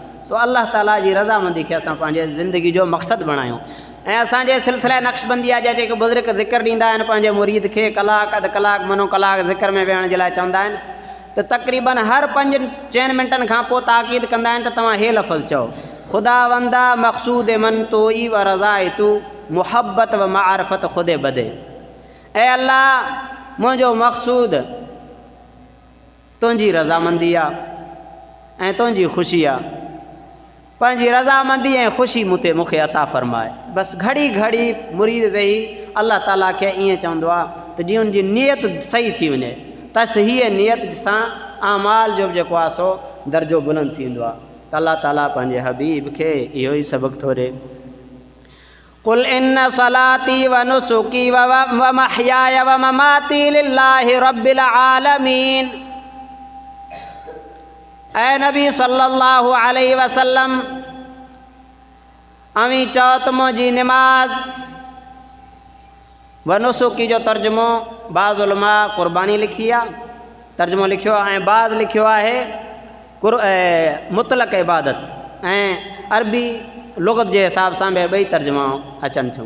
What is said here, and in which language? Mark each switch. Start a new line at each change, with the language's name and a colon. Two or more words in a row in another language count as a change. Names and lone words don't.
Sindhi: तो अल्लाह ताला जी रज़ामंदी खे असां पंहिंजे ज़िंदगी जो मक़सदु बणायूं। ऐं असांजे सिलसिले नक्शबंदीअ जा जेके बुज़ुर्ग ज़िक्र ॾींदा आहिनि पंहिंजे मुरीद खे, कलाक अधु कलाक मनो कलाक ज़िक्र में वेहण जे लाइ चवंदा आहिनि, त तक़रीबन हर 5-4 मिंटनि खां पोइ ताक़ीद कंदा आहिनि त तव्हां हे लफ़्ज़ चओ,
Persian: خدا وندا مقصود من تو یی و رضای تو محبت و معرفت خود بده.
Sindhi: ऐं अल्लाह मुंहिंजो मक़सूद तुंहिंजी रज़ामंदी आहे ऐं तुंहिंजी ख़ुशी आहे। पंहिंजी रज़ामंदी ऐं ख़ुशी मूंखे अता फ़रमाए। बसि घड़ी घड़ी मुरीद वेही अल्लाह ताला खे ईअं चवंदो आहे त त जीअं उनजी नियत सही थी वञे तसहीह नियत सां अमाल जो बि जेको आहे सो दर्जो बुलंद थींदो आहे। त अलाह ताला पंहिंजे हबीब खे इहो ई सबक़ु थो ॾे।
Arabic: قل إن صلاتي و نسكي و محياي و مماتي لله رب العالمين.
Sindhi: ऐ नबी
Arabic: صلى الله عليه وسلم
Sindhi: अवी चओ त मुंहिंजी निमाज़ व नुसुकी जो तर्जुमो बाज़ उलमा क़ुर्बानी लिखी आहे, तर्जुमो लिखियो आहे, ऐं बाज़ लिखियो आहे मुतलक़ इबादत, ऐं अरबी लुग़त जे हिसाब सां बि ॿई तर्जुमा अचनि थियूं।